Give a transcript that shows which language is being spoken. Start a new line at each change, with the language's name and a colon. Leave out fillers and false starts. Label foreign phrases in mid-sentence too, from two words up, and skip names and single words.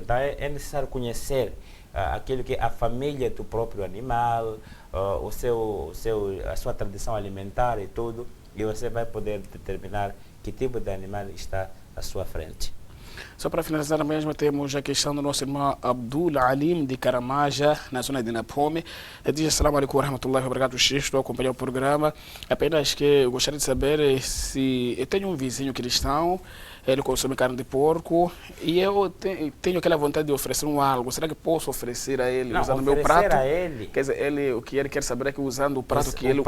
Portuguese: Então é necessário conhecer aquilo que é a família do próprio animal, a sua tradição alimentar e tudo, e você vai poder determinar que tipo de animal está à sua frente. Só para finalizar mesmo, temos a questão do nosso irmão Abdul Alim de Caramaja, na zona de Napome. Ele diz:
Arabic: السلام عليكم ورحمة الله وبركاته,
Portuguese: estou a acompanhar o programa. Apenas que eu gostaria de saber se eu tenho um vizinho cristão, ele consome carne de porco e eu tenho aquela vontade de oferecer algo. Será que posso oferecer a ele usando o meu prato? A ele? Quer dizer, o que ele quer saber é que usando o prato que ele usa.